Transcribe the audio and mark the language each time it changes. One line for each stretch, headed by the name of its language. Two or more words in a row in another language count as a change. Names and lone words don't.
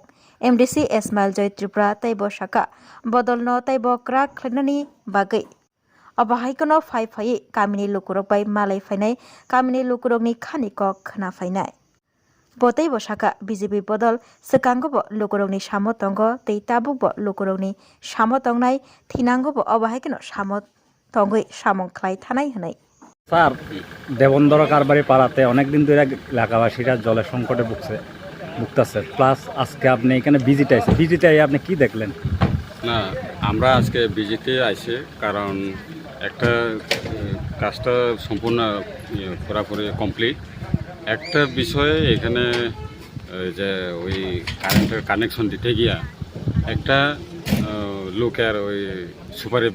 Kok Borok: MDC Ismail Joy Tripura taibo shaka bodolno taibo krak khlainani bagai abahaikono phai kamini lukurok bai malai phainai kamini lukurokni khani kok khana phainai botaibo shaka BJP bodol sekangobo lukurokni samo tongo tei tabukbo lukurokni samo tongnai thinangobo abahaikono samo tongoi samong khlai thanai hanai
Bangla: স্যার দেবেন্দ্র কারবারি পাড়াতে অনেকদিন ধরে এলাকাবাসীরা জলের সংকটে ভুগতেছে প্লাস আজকে আপনি এখানে ভিজিটে আপনি কি দেখলেন? না আমরা আজকে ভিজিটে আইছি কারণ একটা কাজটা সম্পূর্ণ পুরোপুরি কমপ্লিট একটা বিষয়ে এখানে যে ওই কারেন্টের কানেকশন দিতে গিয়া একটা লোকের ওই সুপারি